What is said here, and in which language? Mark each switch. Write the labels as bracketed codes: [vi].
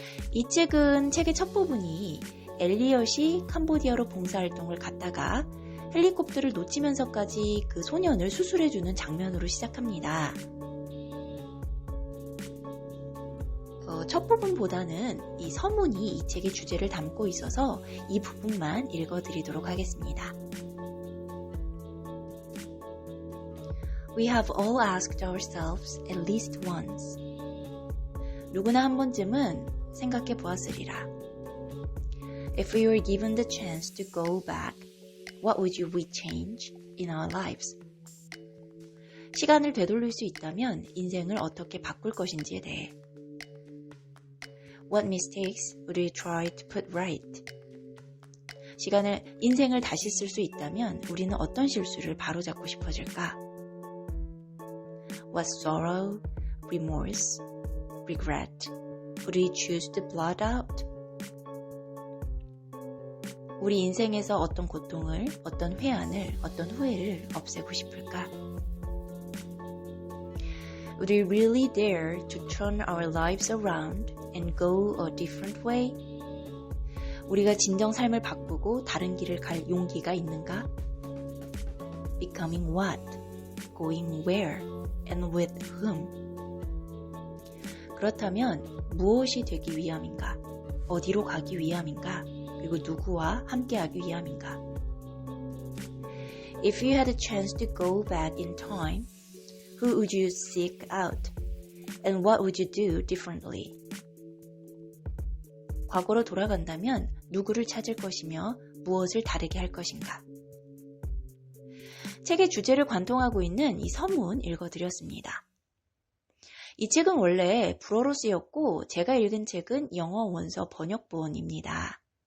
[ko] 이 책은 책의 첫 부분이 엘리엇이 캄보디아로 봉사활동을 갔다가 헬리콥터를 놓치면서까지 그 소년을 수술해주는 장면으로 시작합니다. 첫 부분보다는 이 서문이 이 책의 주제를 담고 있어서 이 부분만 읽어드리도록 하겠습니다. [en] We have all asked ourselves at least once. [ko] 누구나 한 번쯤은 생각해 보았으리라. [en] If we were given the chance to go back, what would we change in our lives? [ko] 시간을 되돌릴 수 있다면 인생을 어떻게 바꿀 것인지에 대해 [en] What mistakes would we try to put right? [ko] 인생을 다시 쓸 수 있다면 우리는 어떤 실수를 바로잡고 싶어질까? [en] What sorrow, remorse, regret would we choose to blot out? [ko] 우리 인생에서 어떤 고통을, 어떤 회한을, 어떤 후회를 없애고 싶을까? [en] Would we really dare to turn our lives around and go a different way? [ko] 우리가 진정 삶을 바꾸고 다른 길을 갈 용기가 있는가? [en] Becoming what? Going where? And with whom? [ko] 그렇다면 무엇이 되기 위함인가? 어디로 가기 위함인가? 그리고 누구와 함께하기 위함인가? [en] If you had a chance to go back in time, who would you seek out? And what would you do differently? [ko] 과거로 돌아간다면 누구를 찾을 것이며 무엇을 다르게 할 것인가? 책의 주제를 관통하고 있는 이 서문 읽어드렸습니다. 이 책은 원래 불어로 쓰였고 제가 읽은 책은 영어 원서 번역본입니다.